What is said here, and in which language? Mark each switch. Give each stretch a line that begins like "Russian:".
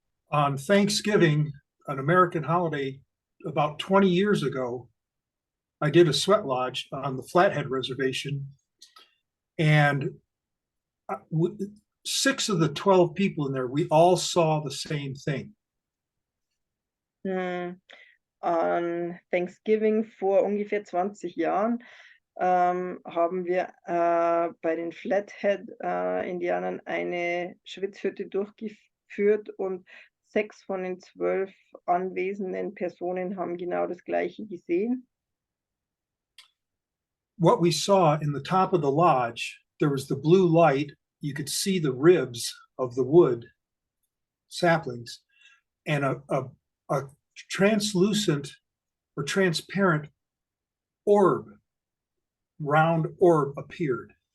English: On Thanksgiving, an American holiday, about 20 years ago, I did a sweat lodge on the Flathead Reservation, and 6 of the 12 people in there, we all saw the same thing.
German: An Thanksgiving vor ungefähr 20 Jahren haben wir bei den Flathead-Indianern eine Schwitzhütte durchgeführt und 6 von den 12 anwesenden Personen haben genau das Gleiche gesehen.
English: What we saw in the top of the lodge, there was the blue light. You could see the ribs of the wood saplings, and a translucent or transparent orb, round orb appeared.